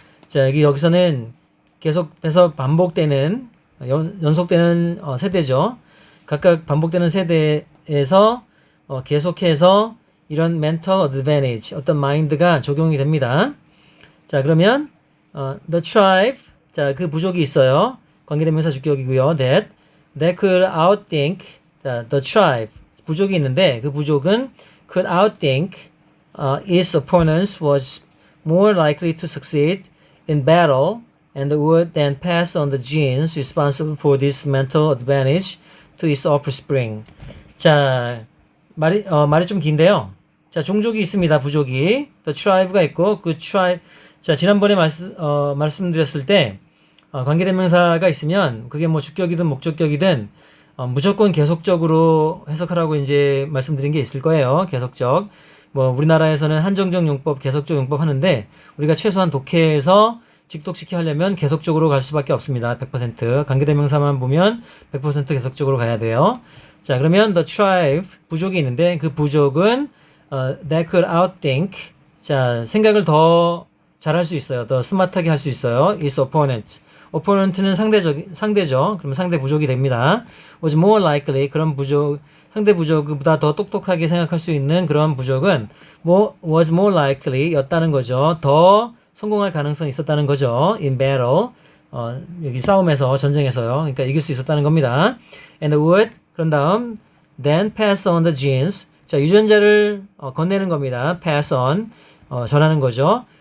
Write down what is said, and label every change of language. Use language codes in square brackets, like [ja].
[ko] 자, 여기서는 계속해서 반복되는 연속되는 세대죠. 각각 반복되는 세대에서 계속해서 이런 mental advantage, 어떤 마인드가 적용이 됩니다. 자, 그러면 the tribe, 자, 그 부족이 있어요. 관계대명사 주격이고요. [en] that could outthink, 자, the tribe, [ko] 부족이 있는데 그 부족은 [en] could outthink its opponents, was more likely to succeed in battle and would then pass on the genes responsible for this mental advantage to its offspring. [ko] 자, 말이 좀 긴데요. 자, 종족이 있습니다. 부족이. The tribe가 있고 그 tribe. 자, 지난번에 말씀드렸을 때 관계대명사가 있으면 그게 주격이든 목적격이든 무조건 계속적으로 해석하라고 이제 말씀드린 게 있을 거예요. 계속적. 우리나라에서는 한정적 용법, 계속적 용법 하는데 우리가 최소한 독해에서 직독시키 하려면 계속적으로 갈 수밖에 없습니다. 100%. 관계대명사만 보면 100% 계속적으로 가야 돼요. 자, 그러면 the tribe, 부족이 있는데 그 부족은 [en] that could outthink, [ko] 자, 생각을 더 잘할 수 있어요. 더 스마트하게 할 수 있어요. [en] its opponent. [ko] opponent는 상대죠. 그러면 상대 부족이 됩니다. [en] was more likely, [ko] 그런 부족, 상대 부족보다 더 똑똑하게 생각할 수 있는 그런 부족은 was more likely 였다는 거죠. 더 성공할 가능성이 있었다는 거죠. [en] in battle, [ko] 여기 싸움에서, 전쟁에서요. 그러니까 이길 수 있었다는 겁니다. and would, 그런 다음 [en] then pass on the genes, [ko] 자, 유전자를 건네는 겁니다. pass on, 전하는 거죠.